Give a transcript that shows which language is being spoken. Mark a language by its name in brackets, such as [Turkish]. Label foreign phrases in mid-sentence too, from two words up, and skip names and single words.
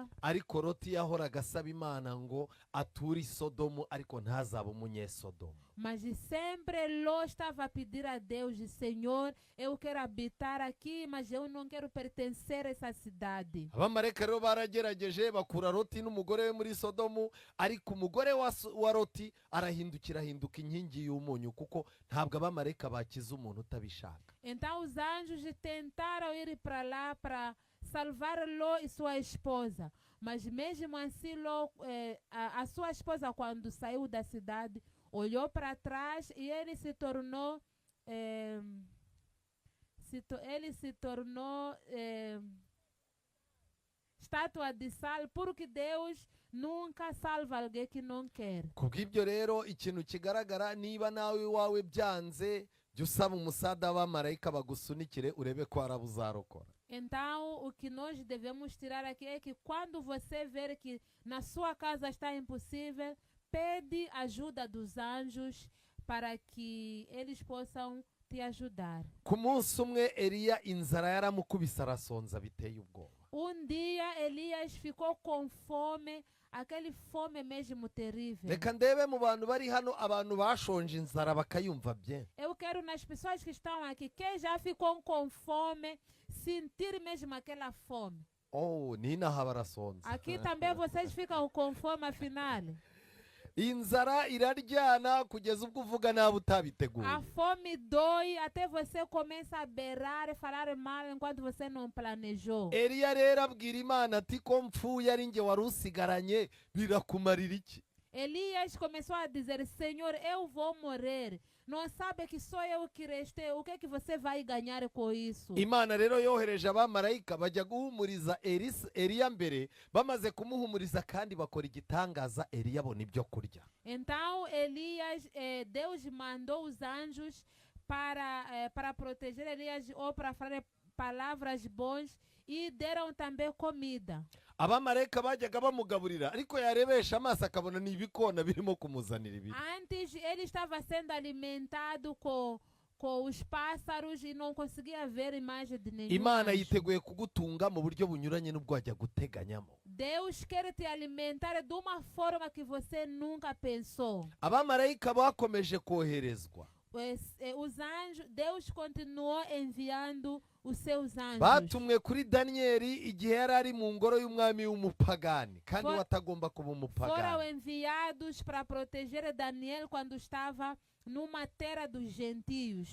[Kinyarwanda] Ariko Loti yahoraga asaba Imana ngo ature i Sodomu ariko ntazaba umunyesodomu. [Portuguese] Mas sempre Ló estava a pedir a Deus, Senhor, eu quero habitar aqui, mas eu não quero pertencer a essa cidade. [Kinyarwanda] Abamarayika rero baragerageje bakura Loti n'umugore we muri Sodomu, ariko umugore wa Loti arahindukira ahinduka inkingi y'umunyu, kuko ntabwo abamarayika bakiza umuntu utabishaka. [Portuguese] Então os anjos tentaram ir para lá para salvar Ló e sua esposa. Mas mesmo assim, Ló, a sua esposa, quando saiu da cidade, olhou para trás e ele se tornou estátua de sal, porque Deus nunca salva alguém que não quer. [Kinyarwanda] Kubw'ibyo rero ikintu kigaragara, niba nawe iwawe byanze, jya usaba umusada w'abamarayika bagusunikire urebe ko hari abo uzarokora. [Portuguese] Então, o que nós devemos tirar aqui é que quando você ver que na sua casa está impossível, pede ajuda dos anjos para que eles possam te ajudar. [Kinyarwanda] Ku munsi umwe Eliya inzara yaramukubise arasonza biteye ubwoba. [Portuguese] Dia Elias ficou com fome, aquele fome mesmo terrível. [Kinyarwanda] Reka ndebe mu bantu bari hano abantu bashonje inzara bakayumva bye. [Portuguese] Eu quero nas pessoas que estão aqui, quem já ficou com fome, sentir mesmo aquela fome. [Kinyarwanda] Oh, ninaha barasonza. [Portuguese] Aqui também vocês ficam com fome afinal. [Kinyarwanda] Inzara iraryana kugeza ubwo uvuga nabi utabiteguye. [Portuguese] A fome dói até você começa a berrar e falar mal enquanto você não planejou. [Kinyarwanda] Eliya rero abwira Imana ati ko mpfuye ari njye wari usigaranye birakumarira iki? [Portuguese] Elias começou a dizer, Senhor, eu vou morrer. Não sabe que sou eu que restei. O que é que você vai ganhar com isso? [Kinyarwanda] Imana rero yohereje abamarayika bajya guhumuriza Eliya mbere, bamaze kumuhumuriza kandi bakora igitangaza, Eliya abona ibyo kurya. [Portuguese] Então Elias, Deus mandou os anjos para proteger Elias ou para falar palavras boas e deram também comida. [Kinyarwanda] Abamarayika bajyaga bamugaburira ariko yarebesha amaso akabona ni ibikona birimo kumuzanira ibiryo. [Portuguese] Antes ele estava sendo alimentado com com os pássaros e não conseguia ver imagem de nenhum [Kinyarwanda] imana [Portuguese] anjo. [Kinyarwanda] yiteguye kugutunga mu buryo bunyuranye n'ubwo wajya guteganyamo. [Portuguese] Deus quer te alimentar de uma forma que você nunca pensou. [Kinyarwanda] abamarayika bakomeje koherezwa, [Portuguese] Os anjos, Deus continuou enviando os seus anjos. [Kinyarwanda] batumwe kuri daniyeli igihe yari ari mu ngoro y'umwami w'umupagani kandi [Portuguese] For- [Kinyarwanda] watagomba kuba [Portuguese] Foram [Kinyarwanda] umupagani. [Portuguese] enviados para proteger Daniel quando estava numa terra dos gentios.